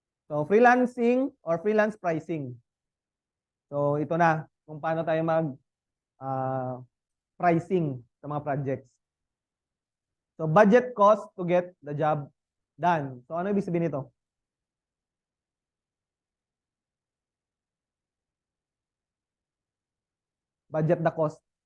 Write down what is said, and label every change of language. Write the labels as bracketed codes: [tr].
[en] So, freelancing or freelance pricing. [tl] So, ito na kung paano tayo pricing sa mga projects. [en] So, budget cost to get the job done. [tl] So, ano ibig sabihin nito? [en] Budget the cost.